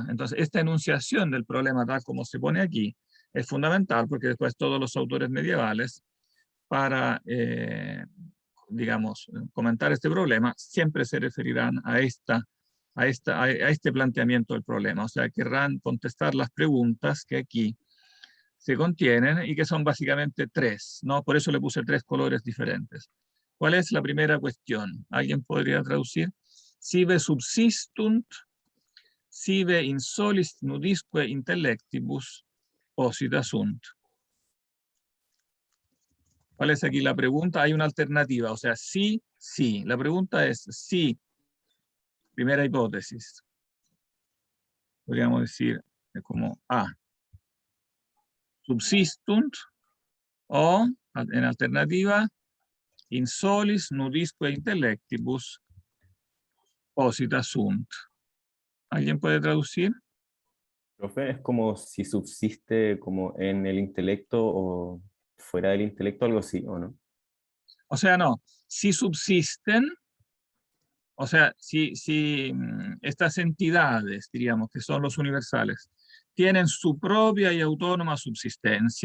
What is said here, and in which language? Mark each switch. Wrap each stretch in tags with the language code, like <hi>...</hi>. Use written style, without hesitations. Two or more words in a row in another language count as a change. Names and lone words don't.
<es>Entonces, esta enunciación del problema tal como se pone aquí es fundamental porque después todos los autores medievales, para, digamos, comentar este problema, siempre se referirán a este planteamiento del problema. O sea, querrán contestar las preguntas que aquí se contienen y que son básicamente tres, ¿no? Por eso le puse tres colores diferentes. ¿Cuál es la primera cuestión? ¿Alguien podría traducir?</es> <la>Sive subsistunt, sive in solis nudisque intellectibus posita sunt.</la> <es>¿Cuál es aquí la pregunta? Hay una alternativa, o sea, sí, sí. La pregunta es sí. Primera hipótesis. Podríamos decir como A. Subsistunt, o en alternativa,</es> <la>in solis nudisque intellectibus posita sunt.</la> <es>¿Alguien puede traducir? Profe, es como si subsiste como en el intelecto o fuera del intelecto, algo así, ¿o no? O sea, no. Si subsisten, o sea, si estas entidades, diríamos, que son los universales, tienen su propia y autónoma subsistencia,</es>